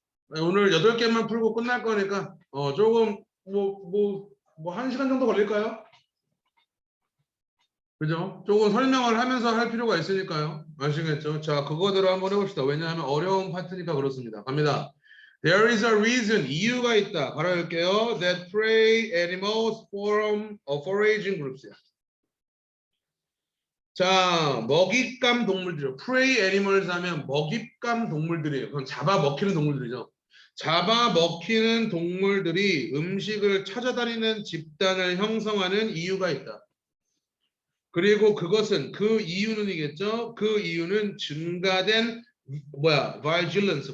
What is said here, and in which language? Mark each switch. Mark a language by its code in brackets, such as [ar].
[ko] 오늘 8개만 풀고 끝날 거니까 조금 뭐 1시간 정도 걸릴까요? 그죠? 조금 설명을 하면서 할 필요가 있으니까요. 아시겠죠? 자, 그거대로 한번 해봅시다. 왜냐하면 어려운 파트니까 그렇습니다. 갑니다. [en] There is a reason. [ko] 이유가 있다. 바로 할게요. [en] That prey animals form foraging groups. [ko] 자, 먹잇감 동물들이요. prey animals 하면 먹잇감 동물들이에요. 그럼 잡아먹히는 동물들이죠. 잡아먹히는 동물들이 음식을 찾아다니는 집단을 형성하는 이유가 있다. 그리고 그것은 그 이유는이겠죠. 그 이유는 증가된 vigilance.